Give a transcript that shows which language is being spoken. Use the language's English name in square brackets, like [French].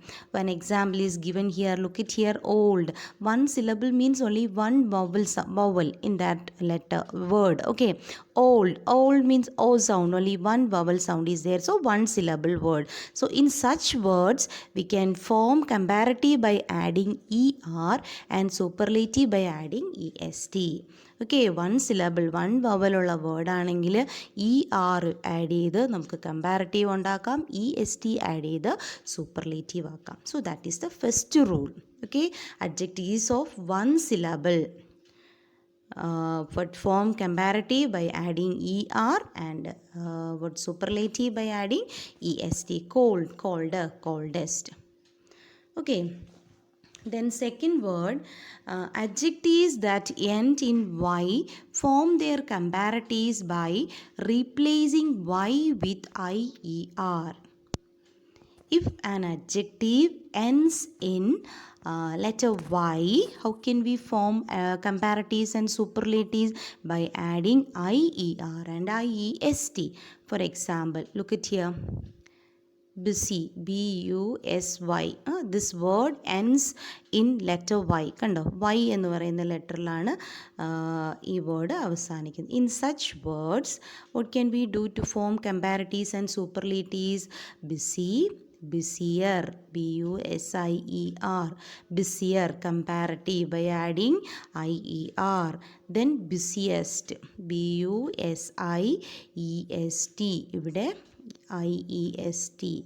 [English] One example is given here. Look at here, old. One syllable means only one vowel in that letter word. Okay, old means o sound, only one vowel sound is there, so one syllable word. So in such words we can form comparative by adding er and superlative by adding est. Okay, one syllable one vowel [Malayalam] ഉള്ള word ആണെങ്കിൽ er add ചെയ്ത് നമുക്ക് comparative ഉണ്ടാക്കാം, est add ചെയ്ത് superlative ആക്കാം. [English] So that is the first rule. Okay, adjectives of one syllable what form comparative by adding er and what superlative by adding est. Cold, colder, coldest. Okay, then second word, adjectives that end in y form their comparatives by replacing y with ier. If an adjective ends in letter y, how can we form comparatives and superlatives? By adding ier and iest. For example, look at here, busy, busy. This word ends in letter y. [Malayalam] കണ്ടോ, y എന്ന് പറയുന്ന ലെറ്ററിലാണ് ഈ word അവസാനിക്കുന്നത്. [English] In such words, what can we do to form comparatives and superlatives? Busy, busier, busier, busier comparative by adding ier. Then busiest, busiest, ഇവിടെ iest.